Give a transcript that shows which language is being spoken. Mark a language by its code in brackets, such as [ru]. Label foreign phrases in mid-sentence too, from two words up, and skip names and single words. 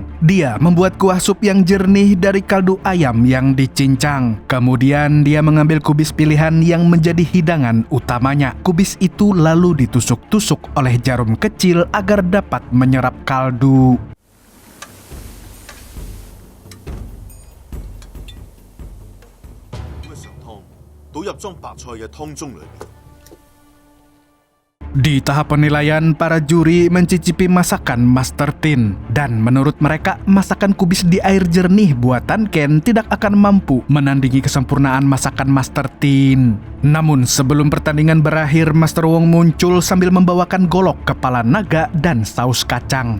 [id] Dia membuat kuah sup yang jernih dari kaldu ayam yang dicincang. Kemudian dia mengambil kubis pilihan yang menjadi hidangan utamanya. Kubis itu lalu ditusuk-tusuk oleh jarum kecil agar dapat menyerap kaldu. [yue] 常湯倒入裝白菜嘅湯盅裏面。 [id] Di tahap penilaian, para juri mencicipi masakan Master Tin. Dan menurut mereka, masakan kubis di air jernih buatan Ken tidak akan mampu menandingi kesempurnaan masakan Master Tin. Namun sebelum pertandingan berakhir, Master Wong muncul sambil membawakan golok kepala naga dan saus kacang.